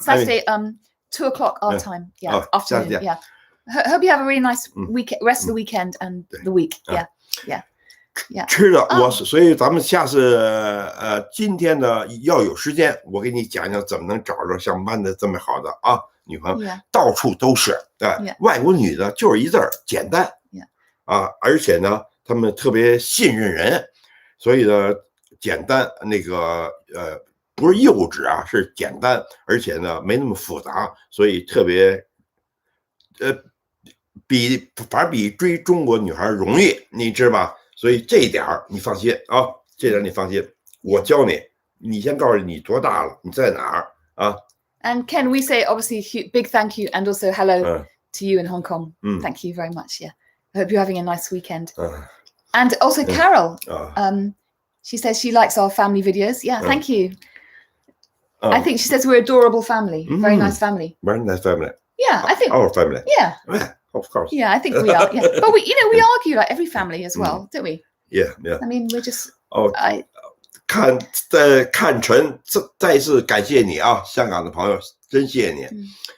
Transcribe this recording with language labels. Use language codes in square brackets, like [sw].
[en] Saturday, 2 o'clock our time. Yeah, afternoon. Yeah. Hope you have a really nice rest of the weekend and the week. Yeah. [zh] 是的，所以咱们下次今天呢要有时间，我给你讲讲怎么能找着像曼的这么好的啊女朋友，到处都是。外国女的就是一字儿简单啊，而且呢，他们特别信任人，所以呢，简单那个不是幼稚啊，是简单，而且呢没那么复杂，所以特别反正比追中国女孩容易，你知道吧？所以这一点你放心啊，这点你放心，我教你，你先告诉你多大了，你在哪儿啊 [en] And Ken, we say obviously big thank you and also hello to you in Hong Kong. Thank you very much. Yeah, I hope you're having a nice weekend. And also Carol, she says she likes our family videos. Yeah, thank you. I think she says we're adorable family, very nice family. Very nice family. Yeah, I think our family. Yeah. Of course. Yeah, I think we are. Yeah, but we argue like every family as well, don't we? Yeah. I mean, we're just. [zh] 看陈再次感谢你啊，香港的朋友，真谢谢你。